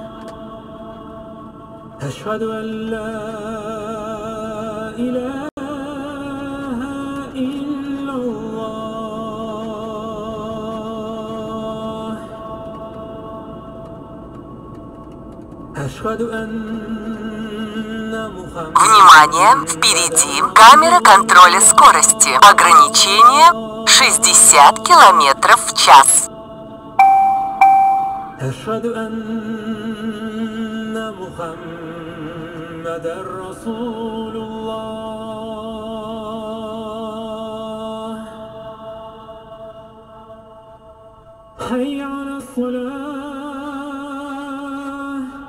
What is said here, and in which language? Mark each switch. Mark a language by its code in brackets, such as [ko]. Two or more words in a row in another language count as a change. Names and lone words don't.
[ar] أشهد أن لا إله إلا الله. أشهد أن [ru] Внимание! Впереди камера контроля скорости. Ограничение 60 км в час. [ar] أشهد أن محمدًا رسول الله. حي على الصلاة.